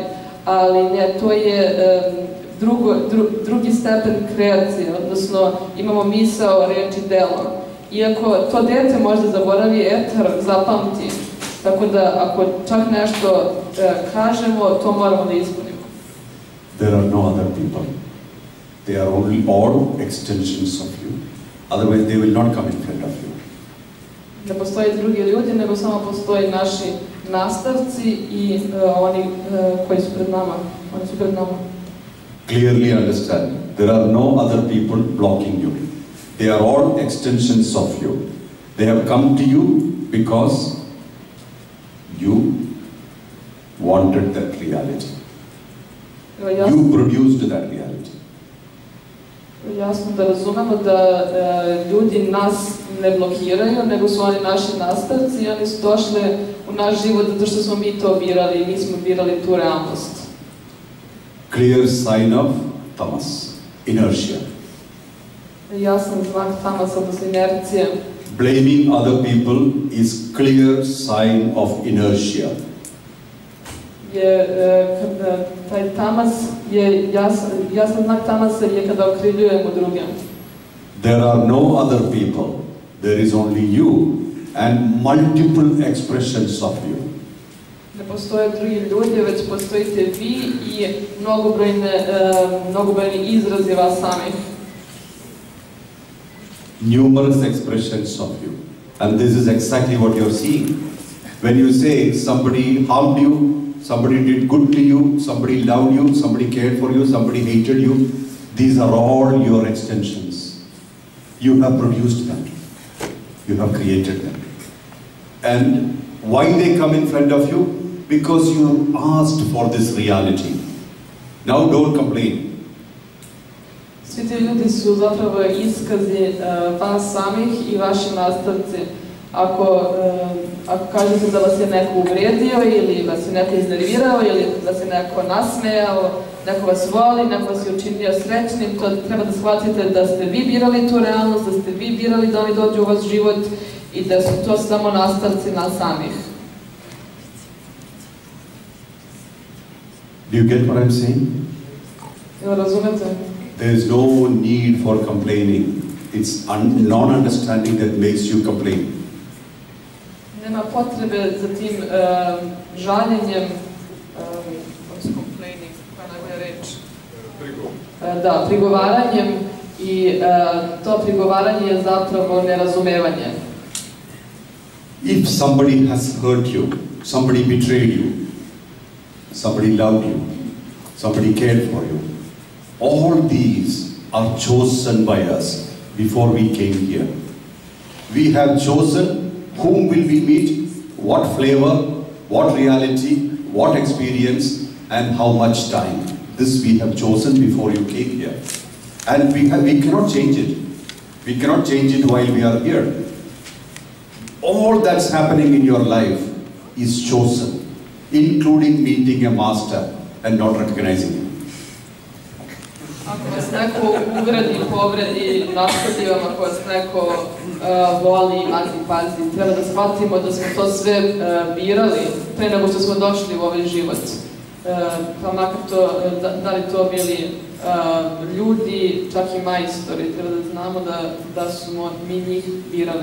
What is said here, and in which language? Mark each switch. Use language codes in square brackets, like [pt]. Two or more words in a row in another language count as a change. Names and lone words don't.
[sr] Ali ne, to je drugi stepen kreacije, odnosno imamo misao, reč i delo. Iako to dete možda zaboravi, etar zapamti. Tako da ako čak nešto kažemo, to moramo da ispunimo. [en] There are no other people. They are only all extensions of you. Otherwise, they will not come in front of you. [sr] Ne postoje drugi ljudi, nego samo postoje naši nastavci i oni koji su pred nama. Oni su pred nama. [en] Clearly understand, there are no other people blocking you. They are all extensions of you. They have come to you because you wanted that reality. You produced that reality. [sr] Jasno da razumemo da ljudi nas ne blokiraju, nego su oni naši nastavci i oni su došli u naš život zato što smo mi to birali i mi smo birali tu realnost. [en] Clear sign of tamas, inertia. [sr] Jasan znak tamas, odnosno inercije. [en] Blaming other people is clear sign of inertia. [sr] Taj tamas je jasan znak tamasa je kada okrivljujemo druge. [en] There are no other people. There is only you and multiple expressions of you. [sr] Ne postoje drugi ljudi, već postojite vi i mnogobrojni izrazi vas samih. [en] Numerous expressions of you. And this is exactly what you're seeing. When you say somebody harmed you, somebody did good to you, somebody loved you, somebody cared for you, somebody hated you, these are all your extensions. You have produced them. You have created them. And why they come in front of you? Because you asked for this reality. Now don't complain. [sr] Svi ti ljudi su zapravo iskazi vas samih i vaši nastavci. Ako kažete da vas je neko uvredio ili vas je neko iznervirao ili vas je neko nasmejao, neko vas voli, neko vas je učinio srećnim, to treba da shvatite da ste vi birali tu realnost, da ste vi birali da oni dođu u vaš život i da su to samo nastavci nas samih. [en] Do you get what I'm saying? [sr] Jel razumete? [en] There is no need for complaining. It's non-understanding that makes you complain. [sr] Nema potrebe za tim žaljenjem, complaining, koja je najbolja reč? Da, prigovaranjem i to prigovaranje je zapravo nerazumevanje. [en] If somebody has hurt you, somebody betrayed you, somebody loved you, somebody cared for you, all these are chosen by us before we came here. We have chosen whom will we meet, what flavor, what reality, what experience, and how much time. This we have chosen before you came here. And we cannot change it. We cannot change it while we are here. All that's happening in your life is chosen, including meeting a master and not recognizing him. [sr] Ako vas neko uvredi, povredi, naškodi vam, ako vas neko voli, pazi, treba da shvatimo da smo to sve birali pre nego što smo došli u ovaj život. Pa makar to, da li to bili ljudi, čak i majstori, treba da znamo da smo mi njih birali.